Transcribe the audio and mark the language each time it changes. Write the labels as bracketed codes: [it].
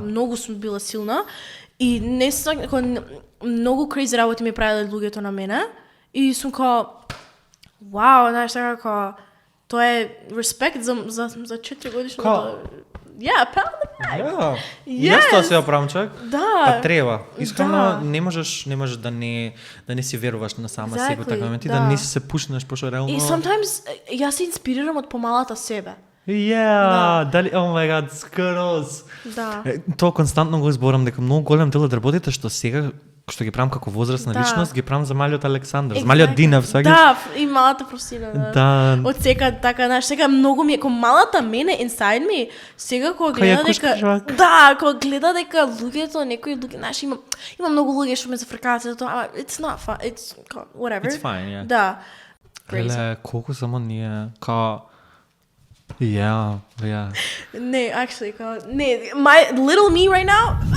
[mk] Многу сум била силна и не сум многу crazy работи ми правеле луѓето на мене и сум вау, знаеш така тоа е респект за 4 годишно. [en] Pound the bag. [mk] Јас тоа се оправам човек. Да. Па треба. Искрено не можеш да не си веруваш на сама себе така моменти, да не си се пушнеш пошто реално. И sometimes јас се инспирирам од помалата себе. Дали, [en] oh my god, [mk] скрос. Да. Тоа константно го зборам дека многу голем дел од работите што сега што ги правам како возрастна личност, ги правам за малиот Александар, за малиот Динев, сега. Да, и малата Просина, да. Од сега така, знаеш, сега многу ми е малата мене [en] inside me, [mk] сега кога гледа дека кога гледа дека луѓето, некои луѓе, знаеш, има многу луѓе што ме зафркаат за тоа, [en] it's not fun, it's whatever. It's fine, yeah. [mk] Да. Еле, колку само ние Не, [en] actually, my little me right now.